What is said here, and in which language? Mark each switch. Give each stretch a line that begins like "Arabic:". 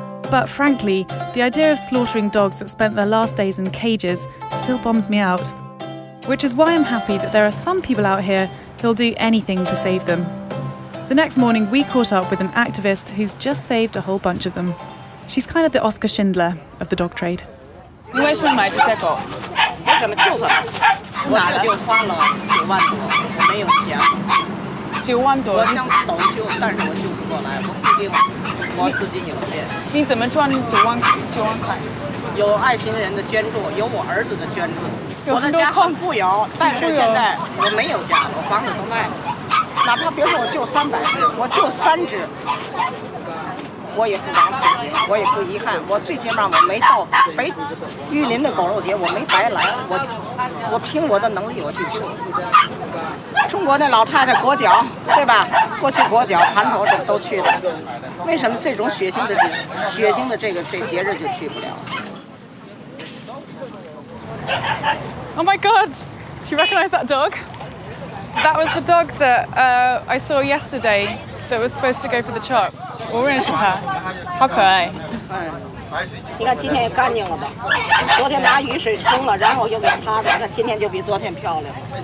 English: But frankly, the idea of slaughtering dogs that spent their last days in cages still bums me out. Which is why I'm happy that there are some people out here who'll do anything to save them. The next morning, we caught up with an activist who's just saved a whole bunch of them. She's kind of the Oscar Schindler of the dog trade.
Chinese: 你为什么买这些狗？为什么就是我这就花了9万多，我没有钱。 9万多，我想斗救，但是我救不过来，我毕竟我资金有限。你怎么赚9万块？有爱心人的捐助，有我儿子的捐助。我的家很富有，但是现在我没有家，我房子都卖了。哪怕别说我救300只，我救3只，我也不枉此行，我也不遗憾。我最起码我没到玉林的狗肉节，我没白来，我凭我的能力我去救。中国的老太太裹脚，对吧？过去裹脚、盘头都去了，为什么这种血腥的这节日就去不了？
English: Oh my god! Do you recognise that dog? That was the dog that I saw yesterday that was supposed to go for the chop.
Chinese: 我认识它，好可爱。你看今天也干净了吧？昨天拿雨水冲了，然后又给擦的，那今天就比昨天漂亮。